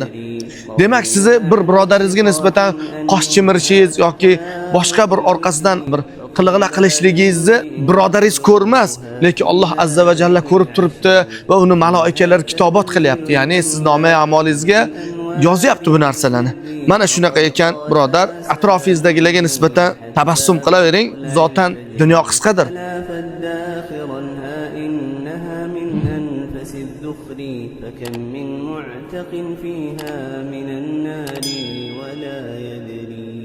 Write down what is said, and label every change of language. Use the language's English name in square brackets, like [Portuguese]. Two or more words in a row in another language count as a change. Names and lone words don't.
[Uzbek] Demak, sizni bir birodaringizga nisbatan qosh chimirishingiz yoki boshqa bir orqasidan bir qilg'ila qilishligingizni birodaringiz ko'rmas, lekin Alloh [Arabic] عز وجل [Uzbek] ko'rib turibdi va uni malaikalar kitobot qilyapti. Ya'ni siz nomai amalingizga yozyapti bu narsalarni. Mana shunaqa ekan, birodar, atrofingizdagilarga nisbatan tabassum qilavering. Zotan dunyo qisqadir. [Arabic] فكم من معتق فيها من النار ولا يدري